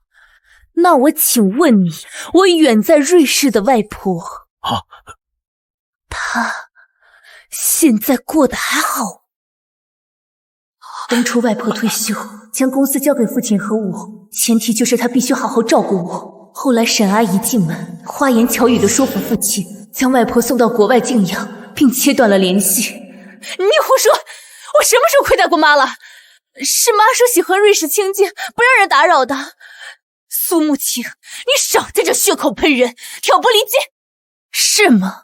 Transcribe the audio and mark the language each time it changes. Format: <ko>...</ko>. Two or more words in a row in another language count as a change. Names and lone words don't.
<zh>那我請問你，我遠在瑞士的外婆，她現在過得還好？当初外婆退休，將公司交給父親和我，前提就是她必須好好照顧我。後來沈阿姨進門，花言巧語地說服父親，將外婆送到國外靜養，並切斷了聯繫。你胡說！我什麼時候虧待過媽了？是媽說喜歡瑞士清靜，不讓人打擾的。蘇慕晴，你少在這血口噴人，挑撥離間，是嗎？</zh>